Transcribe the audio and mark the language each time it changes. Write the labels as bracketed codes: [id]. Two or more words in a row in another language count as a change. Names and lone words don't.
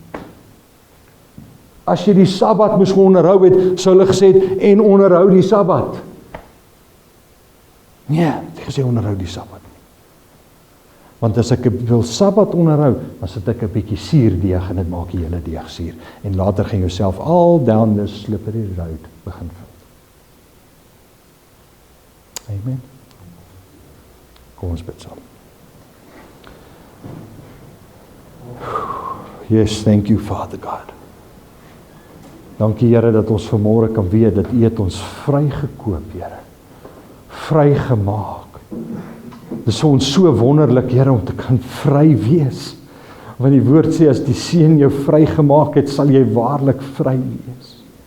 [af] As jy die Sabbat moes onderhou het, sou hulle gesê het, en onderhou die Sabbat. Nee, het gesê onderhou die Sabbat. Want as ek wil Sabbat onderhou, dan sit ek 'n bietjie suurdeeg en dit maak die hele deeg suur. En later gaan jouself [en] all down the slippery road [af] begin vind. Amen. Kom ons bid saam. [en] Yes, thank you, Father God. [af] Dankie, Here, dat ons vanmôre kan weet dat U het ons vrygekoop, Here. Vrygemaak. Dit is vir ons so wonderlik, Here, om te kan vry wees. Want die woord sê, as die Seun jou vrygemaak het, sal jy waarlik vry wees.